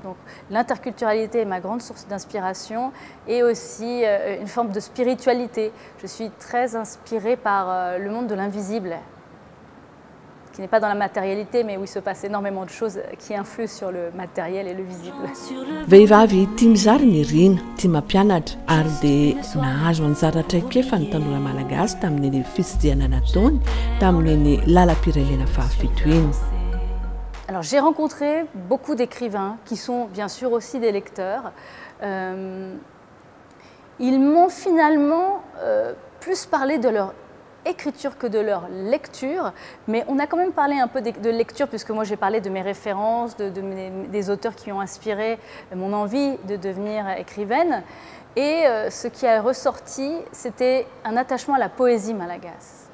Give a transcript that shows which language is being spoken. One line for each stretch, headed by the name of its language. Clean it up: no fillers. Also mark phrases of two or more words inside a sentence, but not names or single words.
French: Donc l'interculturalité est ma grande source d'inspiration et aussi une forme de spiritualité. Je suis très inspirée par le monde de l'invisible, qui n'est pas dans la matérialité, mais où il se passe énormément de choses qui influent sur le matériel et le visible.
Malagasy: Vehivavy tia mizary ny rina, tia mampianatra ary dia nahazo anjara traikefa ny tanora malagasy tamin'ny fitsidiana nataony tamin'ny lalam-pirenena fahafito iny.
French: Alors j'ai rencontré beaucoup d'écrivains qui sont bien sûr aussi des lecteurs. Ils m'ont finalement plus parlé de leur écriture que de leur lecture, mais on a quand même parlé un peu de lecture, puisque moi j'ai parlé de mes références, des auteurs qui ont inspiré mon envie de devenir écrivaine, et ce qui a ressorti, c'était un attachement à la poésie malgache.